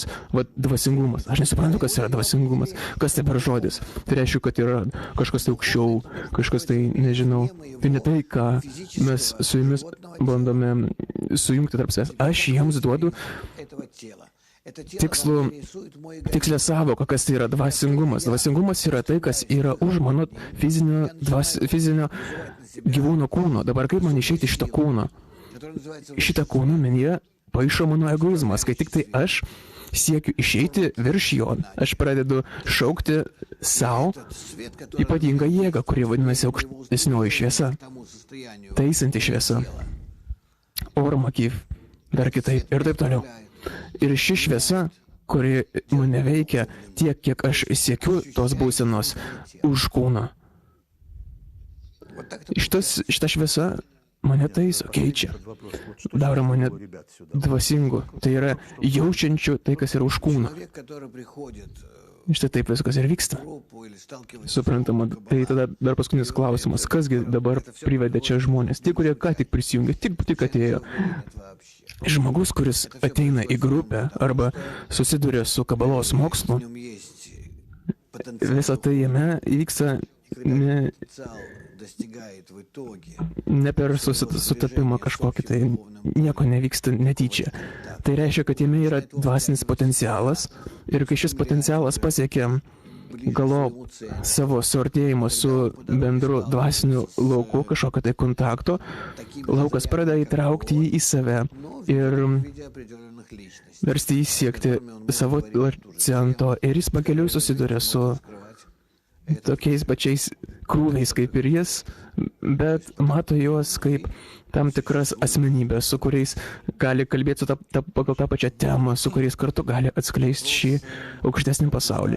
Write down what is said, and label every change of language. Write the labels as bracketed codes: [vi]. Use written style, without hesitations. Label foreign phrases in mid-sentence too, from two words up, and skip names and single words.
[lt] Vat dvasingumas. Aš nesuprantu, kas yra dvasingumas. Kas tai per žodis? Tai reiškia, kad yra kažkas tai aukščiau, kažkas tai, nežinau. Tai ne tai, ką mes su jumis bandome sujungti tarp savęs. Aš jiems duodu [ru] этого тела. Это тело [lt] tikslų, [ru] рисует мой [lt] tikslę savoką, kas tai yra dvasingumas. Dvasingumas yra tai, kas yra už mano fizinio gyvūno kūno. Dabar kaip man išeiti iš šito kūno? [ru] который называется [lt] Šitą kūną menyje paišo mano egoizmas, kai tik tai aš siekiu išeiti virš jo. Aš pradedu šaukti savo [ru] этот свет, который [lt] ypatingą jėgą, kuri vadinasi aukštesnioji šviesa, [ru] к тому состоянию [lt] taisanti šviesa. Ormakyv, dar kitaip ir taip toliau. Ir ši šviesa, kuri mane veikia tiek, kiek aš siekiu tos būsenos už kūną. [ru] вот так [lt] Šita šviesa mane taiso, keičia, daro mane dvasingu. Tai yra jaučiančiu tai, kas yra už kūną. [ru] человек, который приходит [lt] Štai taip viskas ir vyksta. [ru] в группу или сталкивается [lt] Suprantama, tai tada dar paskutinis klausimas, kasgi dabar privedė čia žmonės, tie, kurie ką tik prisijungė, tik atėjo. [ru] вообще. [lt] Žmogus, kuris ateina į grupę arba susiduria su kabalos mokslu, [ru] В нем есть потенциал. [lt] visą tai jame įvyksta [ru] Потенциал достигает в итоге [lt] ne per sutapimą kažkokį, tai nieko nevyksta netyčia. Tai reiškia, kad jame yra dvasinis potencialas ir kai šis potencialas pasiekia galop savo suartėjimo su bendru dvasiniu lauku, kažkokio tai kontakto, laukas pradeda įtraukti jį į save ir versti jį siekti savo centro ir jis pakeliui susiduria su tokiais pačiais krūviais kaip ir jis, bet mato juos kaip tam tikras asmenybės, su kuriais gali kalbėti pagal tą pačią temą, su kuriais kartu gali atskleisti šį aukštesnį pasaulį.